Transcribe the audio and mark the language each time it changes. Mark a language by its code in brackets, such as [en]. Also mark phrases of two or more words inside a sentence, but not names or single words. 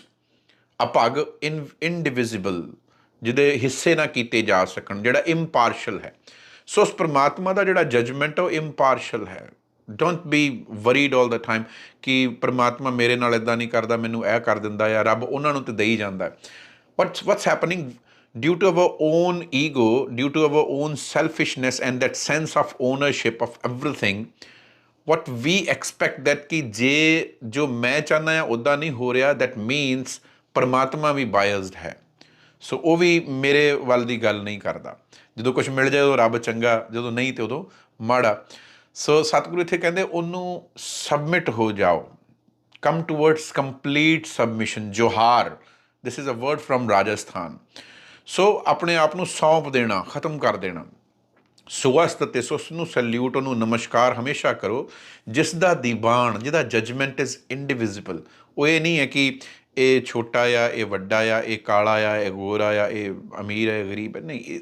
[pa] ਅਪੱਗ ਇਨਡਿਵਿਜ਼ੀਬਲ, ਜਿਹਦੇ ਹਿੱਸੇ ਨਾ ਕੀਤੇ ਜਾ ਸਕਣ, ਜਿਹੜਾ ਇੰਪਾਰਸ਼ਲ ਹੈ। ਸੋ ਉਸ ਪਰਮਾਤਮਾ ਦਾ ਜਿਹੜਾ ਜਜਮੈਂਟ ਉਹ ਇੰਪਾਰਸ਼ਲ ਹੈ। [en] don't be worried all the time [pa] ਕਿ ਪਰਮਾਤਮਾ ਮੇਰੇ ਨਾਲ ਇੱਦਾਂ ਨਹੀਂ ਕਰਦਾ, ਮੈਨੂੰ ਇਹ ਕਰ ਦਿੰਦਾ ਆ, ਰੱਬ ਉਹਨਾਂ ਨੂੰ ਤਾਂ ਦੇਈ ਜਾਂਦਾ। [en] what's happening due to our own ego, due to our own selfishness and that sense of ownership of everything, what we expect that [pa] ਕਿ ਜੇ ਜੋ ਮੈਂ ਚਾਹੁੰਦਾ ਆ ਉੱਦਾਂ ਨਹੀਂ ਹੋ ਰਿਹਾ, [en] that means [pa] ਪਰਮਾਤਮਾ ਵੀ ਬਾਇਸਡ ਹੈ। ਸੋ ਉਹ ਵੀ ਮੇਰੇ ਵੱਲ ਦੀ ਗੱਲ ਨਹੀਂ ਕਰਦਾ। ਜਦੋਂ ਕੁਛ ਮਿਲ ਜਾਏ ਉਦੋਂ ਰੱਬ ਚੰਗਾ, ਜਦੋਂ ਨਹੀਂ ਤਾਂ ਉਦੋਂ ਮਾੜਾ। ਸੋ ਸਤਿਗੁਰੂ ਇੱਥੇ ਕਹਿੰਦੇ ਉਹਨੂੰ ਸਬਮਿਟ ਹੋ ਜਾਓ, [en] come towards complete submission। [pa] ਜੋਹਾਰ, [en] this is a word from [pa] ਰਾਜਸਥਾਨ। ਸੋ ਆਪਣੇ ਆਪ ਨੂੰ ਸੌਂਪ ਦੇਣਾ, ਖਤਮ ਕਰ ਦੇਣਾ। ਸੁਵਸਤ ਤੇ ਉਸ ਨੂੰ ਸੈਲਿਊਟ, ਉਹਨੂੰ ਨਮਸਕਾਰ ਹਮੇਸ਼ਾ ਕਰੋ, ਜਿਸ ਦਾ ਦੀਵਾਨ, ਜਿਹਦਾ [en] judgment is indivisible. [pa] ਉਹ ਇਹ ਨਹੀਂ ਹੈ ਕਿ ਇਹ ਛੋਟਾ ਆ, ਇਹ ਵੱਡਾ ਆ, ਇਹ ਕਾਲਾ ਆ, ਇਹ ਗੋਰਾ ਆ, ਇਹ ਅਮੀਰ ਹੈ, ਗਰੀਬ ਹੈ, ਨਹੀਂ।